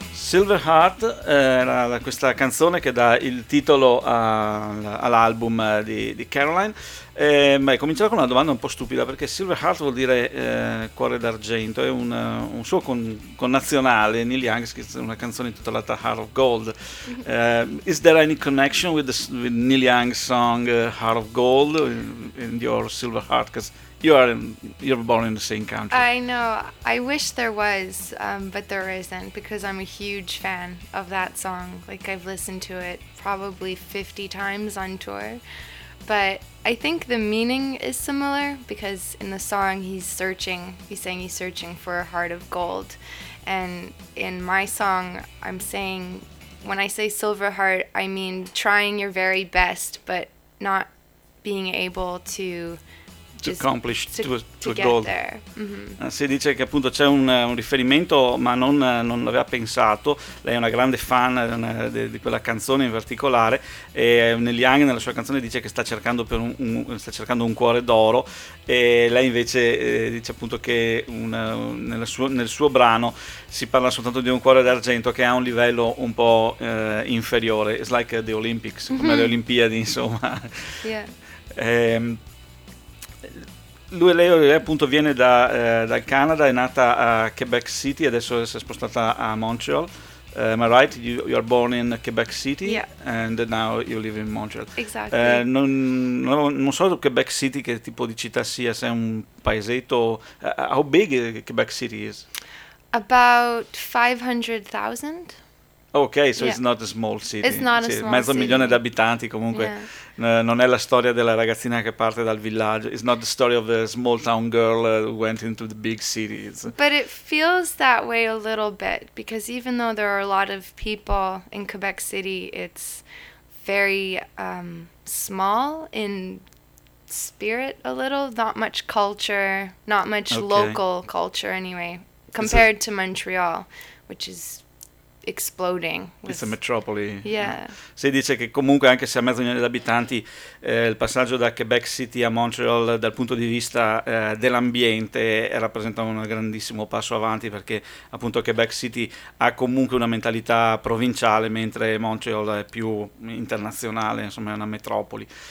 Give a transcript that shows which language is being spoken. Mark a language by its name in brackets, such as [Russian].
[Italian] Silver Heart era questa canzone che dà il titolo all'album di Caroline. Cominciamo con una domanda un po' stupida, perché Silver Heart vuol dire cuore d'argento, è un suo connazionale, Neil Young, scrisse una canzone intitolata Heart of Gold. [English] Is there any connection with Neil Young's song Heart of Gold in your Silver Heart? Because you're born in the same country. I know. I wish there was, but there isn't, because I'm a huge fan of that song. Like, I've listened to it probably 50 times on tour. But I think the meaning is similar, because in the song he's saying he's searching for a heart of gold. And in my song, I'm saying, when I say silver heart, I mean trying your very best, but not being able to accomplish to get gold. There. Mm-hmm. [Italian] Si dice che appunto c'è un riferimento, ma non l'aveva pensato. Lei è una grande fan di quella canzone in particolare, e Neil Young nella sua canzone dice che sta cercando un cuore d'oro, e lei invece dice appunto che nel suo brano si parla soltanto di un cuore d'argento che ha un livello un po' inferiore. [English] It's like the Olympics, mm-hmm. [Italian] come le Olimpiadi, insomma. [English] Yeah. [Italian] Lei appunto viene dal Canada, è nata a Quebec City, adesso si è spostata a Montreal. [English] Am I right? You are born in Quebec City, yeah. And now you live in Montreal. Exactly. [Italian] Non so Quebec City che tipo di città sia, se è un paesetto. [English] How big Quebec City is? About 500,000. Okay, so yeah. It's not a small city. It's not a small [Italian] city. Mezzo milione di abitanti, comunque. [English] Yeah. [Italian] Non è la storia della ragazzina che parte dal villaggio. [English] It's not the story of a small town girl who went into the big cities. But it feels that way a little bit, because even though there are a lot of people in Quebec City, it's very small in spirit a little. Not much culture, not much local culture anyway, compared to Montreal, which is exploding. It's a metropoli. Yeah. [Italian] Si dice che comunque, anche se a mezzo milione di abitanti, il passaggio da Quebec City a Montreal dal punto di vista dell'ambiente rappresenta un grandissimo passo avanti, perché appunto Quebec City ha comunque una mentalità provinciale, mentre Montreal è più internazionale, insomma è una metropoli.